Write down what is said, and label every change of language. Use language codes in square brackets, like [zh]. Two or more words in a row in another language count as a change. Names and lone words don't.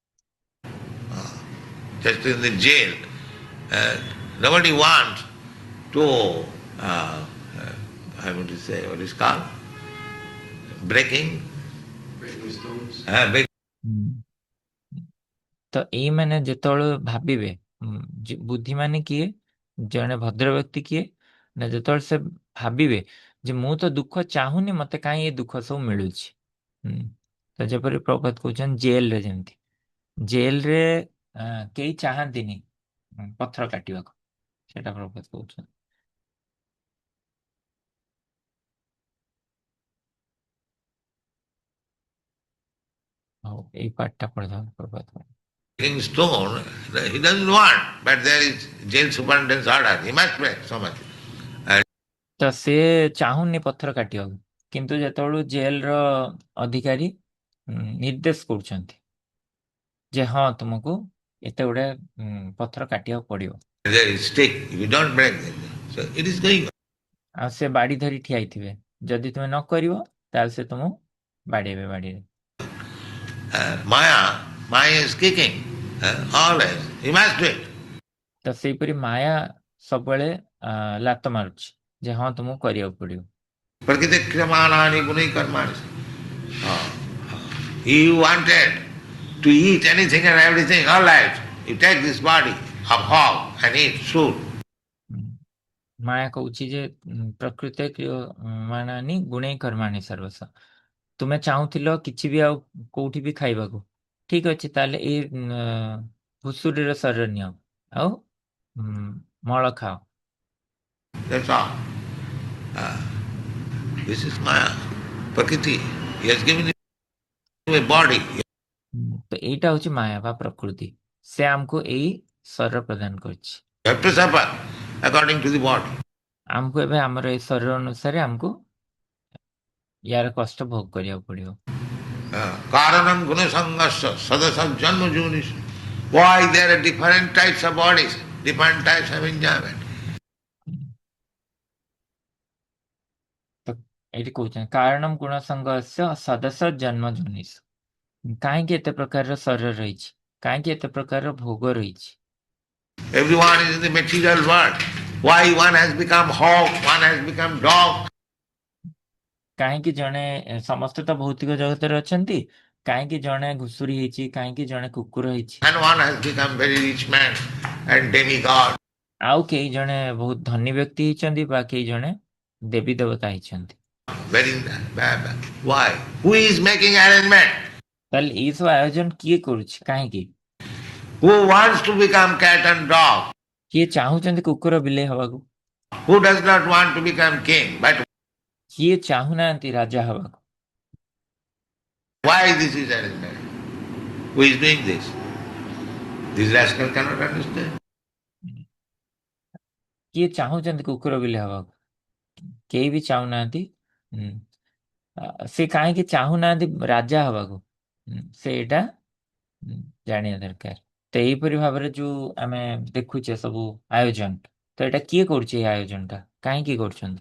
[en] Just in the jail, uh, nobody wants to, uh, I want to say, what is called? Breaking. Breaking stones. ହୁଁ। [or] ତ ଏଇମାନେ ଯେତେବେଳେ ଭାବିବେ ବୁଦ୍ଧିମାନେ କିଏ, ଜଣେ ଭଦ୍ର ବ୍ୟକ୍ତି କିଏ ନା ଯେତେବେଳେ ସେ ଭାବିବେ ଯେ ମୁଁ ତ ଦୁଃଖ ଚାହୁଁନି, ମତେ କାହିଁ ଏ ଦୁଃଖ ସବୁ ମିଳୁଛି। ତ ଯେପରି ପ୍ରଭୁପାଦ କହୁଛନ୍ତି ଜେଲରେ, ଯେମିତି ଜେଲରେ କେହି ଚାହାନ୍ତିନି ପଥର କାଟିବାକୁ, ସେଟା ପ୍ରଭୁପାଦ କହୁଛନ୍ତି। ହଉ, ଏଇ ପାଠଟା ପଢିଦେବା ପ୍ରଭୁପାଦ। [en] Breaking stone, he doesn't want, but there is jail superintendent's order. He must break so much. [or] ତ ସେ ଚାହୁଁନି ପଥର କାଟିବାକୁ, କିନ୍ତୁ ଯେତେବେଳେ ଜେଲର ଅଧିକାରୀ ନିର୍ଦ୍ଦେଶ କରୁଛନ୍ତି ଯେ ହଁ ତୁମକୁ ଏତେ ଗୁଡେ ପଥର କାଟିବାକୁ ପଡିବ, [en] There is stick. If you don't break it, so it is going on. [or] ଆଉ ସେ ବାଡି ଧରି ଠିଆ ହେଇଥିବେ, ଯଦି ତୁମେ ନ କରିବ ତାହେଲେ ସେ ତୁମକୁ ବାଡେଇବେ ବାଡିରେ। [en] Maya is kicking always. He must do it. [or] ତ ସେଇପରି ମାୟା ସବୁବେଳେ ଲାତ ମାରୁଛି ଯେ ହଁ ତୁମକୁ କରିବାକୁ ପଡିବ। [sa] प्रकिति क्रियमाणानि गुणैः कर्माणि. [en] You wanted to eat anything and everything, all right. You take this body of hog and eat, shoot. [or] ମାୟା କହୁଛି ଯେ [sa] ପ୍ରକୃତ କ୍ରିୟମାଣାନି ଗୁଣେଇ କର୍ମାଣି ସର୍ବସ୍ୱ। [or] ତୁମେ ଚାହୁଁଥିଲ କିଛି ବି ଆଉ କୋଉଠି ବି ଖାଇବାକୁ, ଠିକ ଅଛି, ତାହେଲେ ଏଇ ଭୁଷୁଡିର ଶରୀର ନିଅ ଆଉ ମଳ ଖାଅ। [en] That's all. This is Maya, Prakriti. He has given you a body. [or] ତ ଏଇଟା ହଉଛି ମାୟା ବା ପ୍ରକୃତି, ସେ ଆମକୁ ଏଇ ଶରୀର ପ୍ରଦାନ କରିଛି। [en] You have to suffer according to the body. [or] ଆମକୁ ଏବେ ଆମର ଏଇ ଶରୀର ଅନୁସାରେ ଆମକୁ ୟାର କଷ୍ଟ ଭୋଗ କରିବାକୁ ପଡିବ। [sa] कारणं गुणसङ्गस्य सदस जन्म जुनिस्. [en] Why there are different types of bodies, different types of enjoyment. [or] ତ ଏଇଠି କହୁଛନ୍ତି [sa] କାରଣମ୍ ଗୁଣ ସଂଗସ୍ୟ ସଦସ୍ୟ ଜନ୍ମ ଜୁନିସ୍। [or] କାହିଁକି ଏତେ ପ୍ରକାରର ଶରୀର ରହିଛି, କାହିଁକି ଏତେ ପ୍ରକାରର ଭୋଗ ରହିଛି। [en] Everyone is in the material world. Why one has become hog, one has become dog. [or] କାହିଁକି ଜଣେ, ସମସ୍ତେ ତ ଭୌତିକ ଜଗତରେ ଅଛନ୍ତି, କାହିଁକି ଜଣେ ଘୁଷୁରି ହେଇଛି, କାହିଁକି ଜଣେ କୁକୁର ହେଇଛି, [en] And one has become very rich man and demigod. [or] ଆଉ କେହି ଜଣେ ବହୁତ ଧନୀ ବ୍ୟକ୍ତି ହେଇଛନ୍ତି ବା କେହି ଜଣେ ଦେବୀ ଦେବତା ହେଇଛନ୍ତି। [en] Very bad. Why? Who is making arrangement? [or] ତାହେଲେ ଏଇ ସବୁ ଆୟୋଜନ କିଏ କରୁଛି, କାହିଁକି? [en] Who wants to become cat and dog? [or] କିଏ ଚାହୁଁଛନ୍ତି କୁକୁର ବିଲେଇ ହବାକୁ? [en] Who does not want to become king? But [or] କିଏ ଚାହୁଁନାହାନ୍ତି ରାଜା ହବାକୁ? [en] why this is arrangement? Who is doing this? This rascal cannot understand. [or] କିଏ ଚାହୁଁଛନ୍ତି କୁକୁର ବିଲେଇ ହବାକୁ? କେହି ବି ଚାହୁଁନାହାନ୍ତି। ସେ କାହିଁକି ଚାହୁଁନାହାନ୍ତି ରାଜା ହବାକୁ, ସେ ଏଇଟା ଜାଣିବା ଦରକାର। ତ ଏଇପରି ଭାବରେ ଯୋଉ ଆମେ ଦେଖୁଛେ ସବୁ ଆୟୋଜନ, ତ ଏଇଟା କିଏ କରୁଛି, ଏଇ ଆୟୋଜନଟା କାହିଁକି କରୁଛନ୍ତି?